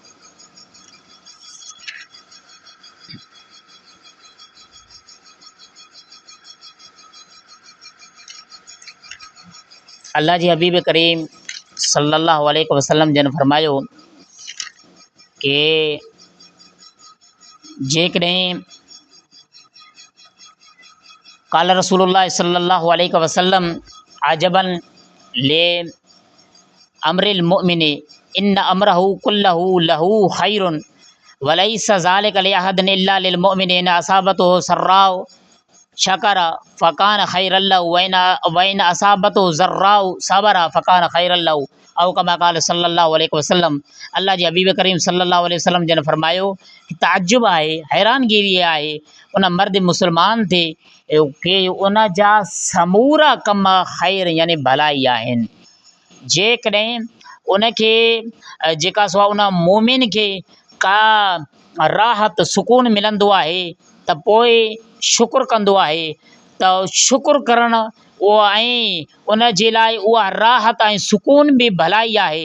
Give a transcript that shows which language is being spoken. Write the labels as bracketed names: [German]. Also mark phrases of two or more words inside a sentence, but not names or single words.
[Sindhi] अल्लाह जी हबीब करीम [Arabic] صلى الله عليه وسلم [Sindhi] जन फरमायो कि जेकॾहिं काल [Arabic] رسول الله صلى الله عليه وسلم عجبا لأمر المؤمن إن أمره كله له خير وليس ذلك لأحد إلا للمؤمن إن أصابته سراء شكر فكان خيرا له وإن أصابته ضراء صبر فكان خيرا له أو كما قال صلى الله عليه وسلم. [Sindhi] अल्लाह जी हबीब करीम [Arabic] صلى الله عليه وسلم [Sindhi] जन फरमायो ताजुब आहे हैरानगिरी आहे उन मर्द मुसलमान ते कि उन जा समूरा कम खैर यानी भलाई आहिनि। जेकॾहिं उनखे जेका सो उन मोमिन खे का राहत सुकून मिलंदो आहे त पोइ शुक्र कंदो आहे त शुक्र करणु उहो ऐं उन जे लाइ उहा राहत ऐं सुकून बि भलाई आहे।